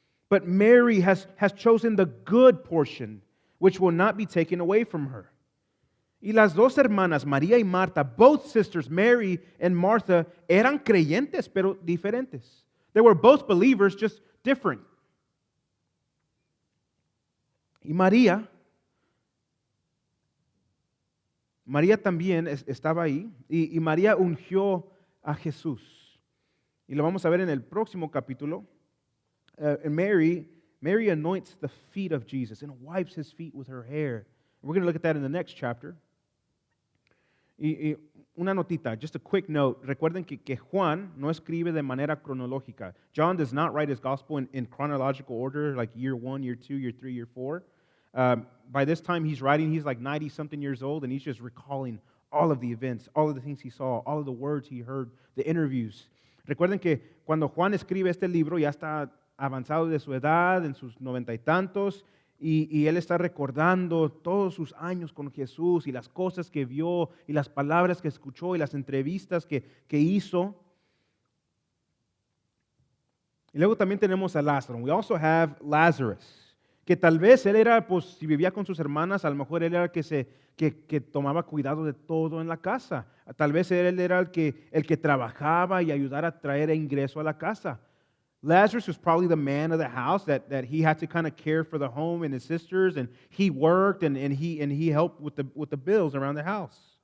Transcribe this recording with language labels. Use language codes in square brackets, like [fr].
[en] But Mary has chosen the good portion, which will not be taken away from her. [es] Y las dos hermanas, María y Marta, [en] both sisters, Mary and Martha, [es] eran creyentes, pero diferentes. [en] They were both believers, just different. [es] Y María también estaba ahí, y María ungió a Jesús. Y lo vamos a ver en el próximo capítulo. [en] Mary anoints the feet of Jesus and wipes His feet with her hair. We're going to look at that in the next chapter. [es] Y una notita, [en] just a quick note. [es] Recuerden que Juan no escribe de manera cronológica. [en] John does not write his gospel in chronological order, like year 1, year 2, year 3, year 4. by this time he's writing, he's like 90-something years old, and he's just recalling all of the events, all of the things he saw, all of the words he heard, the interviews. [es] Recuerden que cuando Juan escribe este libro ya está avanzado de su edad, en sus 90 y tantos, y él está recordando todos sus años con Jesús y las cosas que vio y las palabras que escuchó y las entrevistas que hizo. Y luego también tenemos a Lázaro. [en] We also have Lazarus, [es] que tal vez él era, pues si vivía con sus hermanas, a lo mejor él era el que tomaba cuidado de todo en la casa. Tal vez él era el que trabajaba y ayudara a traer ingreso a la casa. [en] Lazarus was probably the man of the house that he had to kind of care for the home and his sisters, and he worked and he helped with the bills around the house.